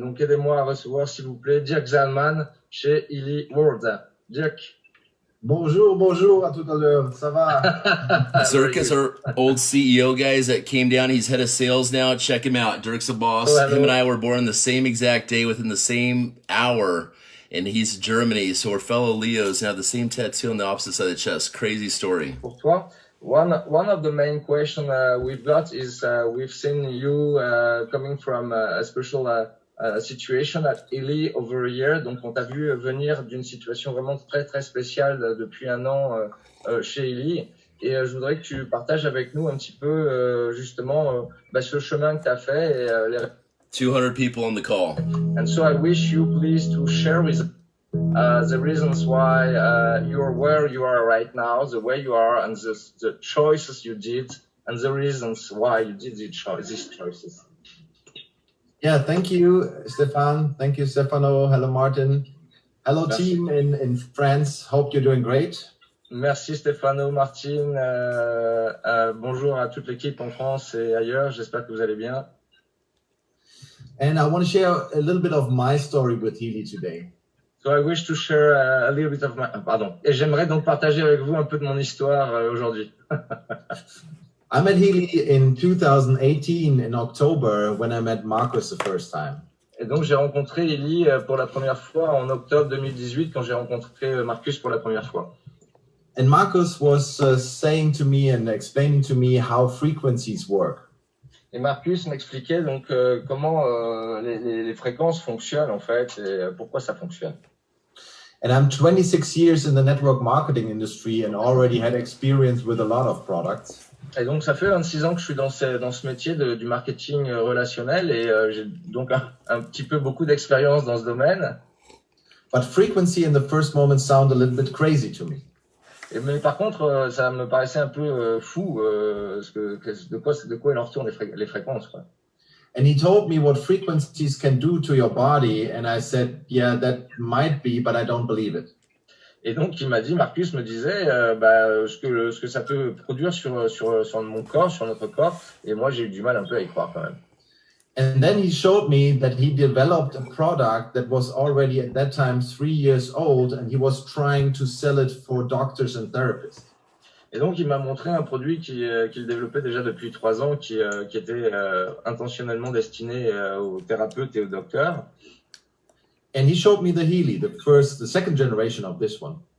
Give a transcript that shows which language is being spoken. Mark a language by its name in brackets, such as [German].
[French] Donc, aidez-moi à recevoir, s'il vous plaît, Dirk Zalman chez Healy World. Dirk. Bonjour à tout à l'heure. Ça va? [English] Dirk is our old CEO, guys, that came down. He's head of sales now. Check him out. Dirk's a boss. Oh, him and I were born the same exact day within the same hour. And he's Germany, so we're fellow Leos and have the same tattoo on the opposite side of the chest. Crazy story. [French] Pour toi. [English] One of the main questions we've got is we've seen you coming from a special situation at Healy over a year. [French] Donc, on t'a vu venir d'une situation vraiment très, très spéciale depuis un an chez Healy. Et je voudrais que tu partages avec nous un petit peu, justement, ce chemin que tu as fait. Et, les... [English] 200 people on the call. And so I wish you please to share with the reasons why you're where you are right now, the way you are, and the choices you did, and the reasons why you did these choices. Yeah, thank you, Stefan. Thank you, Stefano. Hello, Martin. Hello, team in France. Hope you're doing great. [French] Merci, Stefano, Martin. Bonjour à toute l'équipe en France et ailleurs. J'espère que vous allez bien. [English] And I want to share a little bit of my story with Healy today. So I wish to share a little bit of my... Pardon. [French] Et j'aimerais donc partager avec vous un peu de mon histoire aujourd'hui. [English] I met Healy in 2018 in October when I met Marcus the first time. [French] Et donc j'ai rencontré Healy pour la première fois en octobre 2018 quand j'ai rencontré Marcus pour la première fois. [English] And Marcus was saying to me and explaining to me how frequencies work. [French] Et Marcus m'expliquait donc comment les fréquences fonctionnent en fait et pourquoi ça fonctionne. [English] And I'm 26 years in the network marketing industry and already had experience with a lot of products. [French] Et donc, ça fait 26 ans que je suis dans ce métier du marketing relationnel et j'ai donc un petit peu beaucoup d'expérience dans ce domaine. [English] But frequency in the first moment sounded a little bit crazy to me. [French] Mais par contre, ça me paraissait un peu fou de quoi il en retourne les fréquences, quoi. [English] And he told me what frequencies can do to your body, and I said, yeah, that might be, but I don't believe it. [French] Et donc, Marcus me disait ce que ça peut produire sur mon corps, sur notre corps, et moi j'ai eu du mal un peu à y croire quand même. [English] And then he showed me that he developed a product that was already at that time 3 years old, and he was trying to sell it for doctors and therapists. [French] Et donc, il m'a montré un produit qu'il développait déjà depuis 3 ans, qui était intentionnellement destiné aux thérapeutes et aux docteurs. [English] And he showed me the Healy, the second generation of this one.